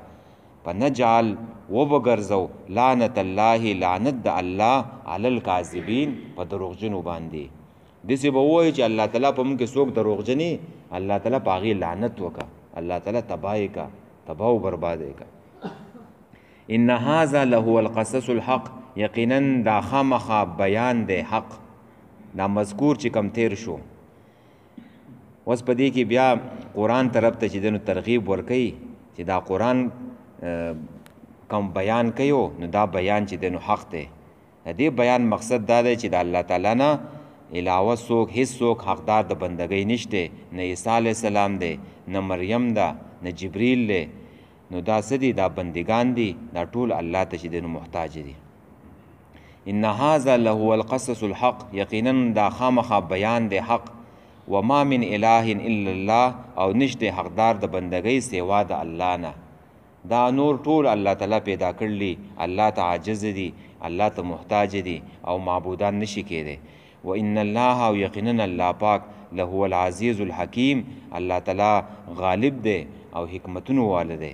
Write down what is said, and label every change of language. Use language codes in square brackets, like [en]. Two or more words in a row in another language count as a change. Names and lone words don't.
[ps] فنجعل وبګرځو [ar] لعنت الله [ps] لعنت د الله [ar] علی الکاذبین [ps] په دروغجنو باندې. داسې به ووایي چې الله تعالی په موږ کې څوک دروغجني، الله تعالی په هغې لعنت وکړه، الله تعالی تباه یې کړه، تباه و برباد یې کړه. [ar] ان هذا لهو القصص الحق، [ps] یقینا دا خامخا بیان دی حق، دا مذکور چې کم تیر شو. اوس په دې کې بیا قرآن طرف ته چې دنو ترغیب ورکوي چې دا قرآن کوم بیان کوي نو دا بیان چې دنو حق دی. دې بیان مقصد دا دی چې د الله تعالی نه علاوه څوک هیڅ څوک حقدار د بندګۍ نشته، نه عیسی [ar] علیه السلام [ps] دی، نه مریم ده، نه جبریل دی. نو دا څه دي؟ دا بندگان دي، دا ټول الله ته چې دنو محتاج دي. [ar] ان هذا لهو القصص الحق، [ps] یقینا دا خامخا بیان دی حق. [ar] وما من اله الا الله، [ps] او نشته حقدار د بندګۍ سوا د الله نه. دا نور ټول الله تعالی پیدا کړلی، الله ته عاجز دي، الله ته محتاج دي او معبودان نشي کېدی. [ar] و ان الله، [ps] او یقینا الله پاک، [ar] لهو العزیز الحکیم، [ps] الله تعالی غالب دی او حکمتونو والا دی.